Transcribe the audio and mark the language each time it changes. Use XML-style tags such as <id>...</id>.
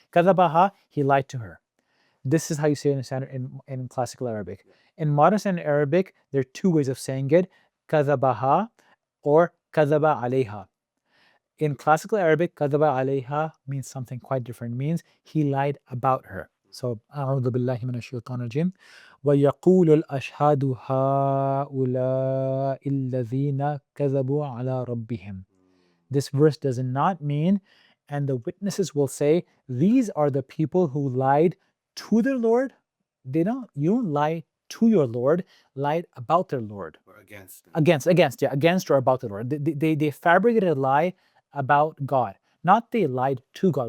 <en>Kadhabaha, he lied to her. This is how you say it in standard in classical Arabic. In modern standard Arabic, there are two ways of saying it: kadhabaha or kadhaba alayha. In classical Arabic, kadhaba alayha means something quite different. It means he lied about her.</en> <ar>So, أعوذ بالله من الشيطان الرجيم. ويقول الأشهاد هؤلاء الذين كذبوا على ربهم.</ar> <en>This verse does not mean, and the witnesses will say, these are the people who lied to their Lord. You don't lie to your Lord, lied about their Lord. Or against. Against or about the Lord. They fabricated a lie about God, not they lied to God.</en>